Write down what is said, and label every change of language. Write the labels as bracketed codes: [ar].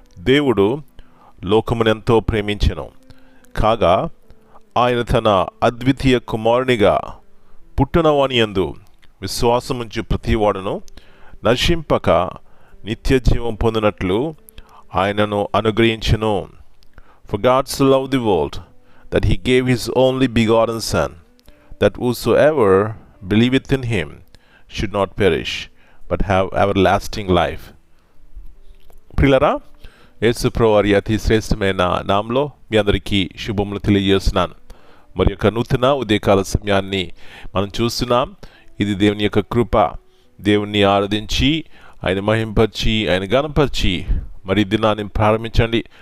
[te] దేవుడు లోకమునెంతో ప్రేమించెను, కాగా ఆయన తన అద్వితీయ కుమారునిగా పుట్టినవానియందు విశ్వాసముంచు ప్రతివాడును నశింపక నిత్య జీవం పొందినట్లు ఆయనను అనుగ్రహించెను. [en] For God so loved the world that he gave his only begotten Son, that whosoever believeth in him should not perish, but have everlasting life. [te] ప్రియులారా, యేసు ప్రభువారి అతి శ్రేష్టమైన నామంలో మీ అందరికీ శుభములు తెలియజేస్తున్నాను. మరి యొక్క నూతన ఉదయకాల సమయాన్ని మనం చూస్తున్నాం. ఇది దేవుని యొక్క కృప. దేవుణ్ణి ఆరాధించి, ఆయన మహింపరిచి, ఆయన గణపరిచి మరి దినాన్ని ప్రారంభించండి.